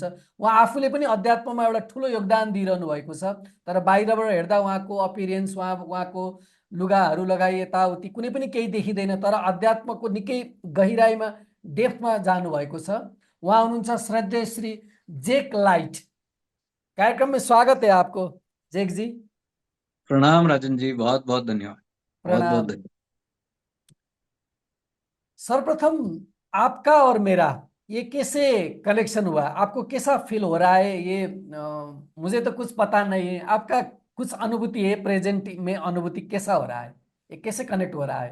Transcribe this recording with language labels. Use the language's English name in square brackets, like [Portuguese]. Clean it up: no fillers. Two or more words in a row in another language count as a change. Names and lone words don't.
[Nepali] उहाँ आफूले पनि अध्यात्ममा एउटा ठुलो योगदान दिइरहनु भएको छ, तर बाहिरबाट हेर्दा उहाँको अपियरेन्स, उहाँको लुगाहरू लगाई यताउति कुनै पनि केही देखिँदैन, तर अध्यात्मको निकै गहिराइमा, डेप्थमा जानुभएको छ। उहाँ हुनुहुन्छ श्रद्धेय श्री जेक लाइट। [Hindi] कार्यक्रम में स्वागत है आपको जेक जी। प्रणाम राजन जी, बहुत बहुत धन्यवाद। बहुत बहुत प्रणाम। धन्यवाद। सर्वप्रथम आपका और मेरा ये कैसे कनेक्शन हुआ? आपको कैसा फील हो रहा है? ये मुझे तो कुछ पता नहीं है, आपका कुछ अनुभूति है प्रेजेंट में, अनुभूति कैसा हो रहा है, ये कैसे कनेक्ट हो रहा है?